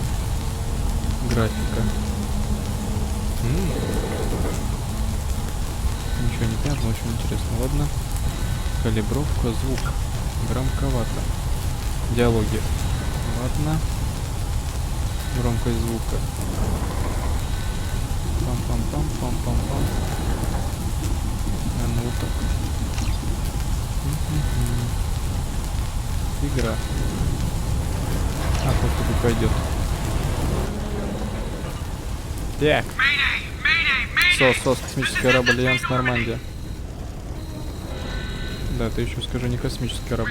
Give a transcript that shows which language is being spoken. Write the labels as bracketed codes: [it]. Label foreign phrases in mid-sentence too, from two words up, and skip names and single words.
[ru] Графика. Ничего не понятно, очень интересно. Ладно. Калибровка, звук. Громковато. Диалоги. Ладно. Громкость звука. Пам-пам-пам-пам-пам-пам. Ну вот так. Игра. А, как пойдет. Так. СОС, космический корабль Альянс Нормандия. Да, ты еще скажи, не космический корабль.